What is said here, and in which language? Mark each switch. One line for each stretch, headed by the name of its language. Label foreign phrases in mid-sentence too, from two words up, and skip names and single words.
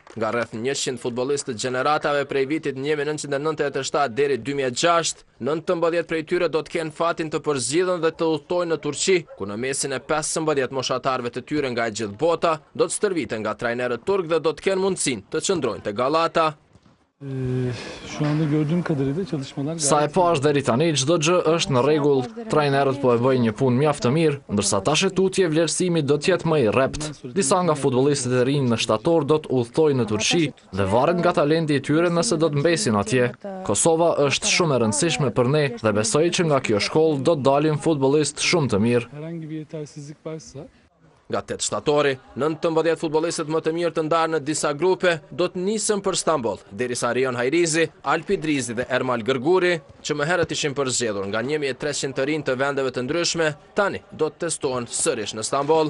Albanian: Nga rreth 100 futbollistë të gjeneratave prej vitit 1997 deri 2006, 19 prej tyre do të kenë fatin të përzgjidhen dhe të udhtojnë në Turqi, ku në mesin e 15 moshatarëve të tyre nga e gjithë bota do të stërviten nga trajnerët turk dhe do të kenë mundësinë të qëndrojnë te Galata.
Turkish: Şu anda gördüğüm kadarıyla çalışmalar
Albanian: Sa e pash deri tani çdo gjë është në rregull, trajnerët po e bëjnë një punë mjaft të mirë, ndërsa tash tutje vlerësimi do të jetë më i rrept. Disa nga futbollistët e rinj në shtator do të udhtojnë në Turqi dhe varet nga talenti i tyre nëse do të mbesin atje. Kosova është shumë e rëndësishme për ne dhe besoj që nga kjo shkollë do të dalin futbollistë shumë të mirë.
Turkish: herhangi bir yetersizlik varsa
Albanian: Nga 8 shtatori, 19 futbollistët më të mirë të ndarë në disa grupe do të nisën për Stamboll, derisa Rion Hajrizi, Alpi Drizi dhe Ermal Gërguri, që më herët ishin përzgjedhur nga 1300 të rinj të vendeve të ndryshme, tani do të testohen sërish në Stamboll.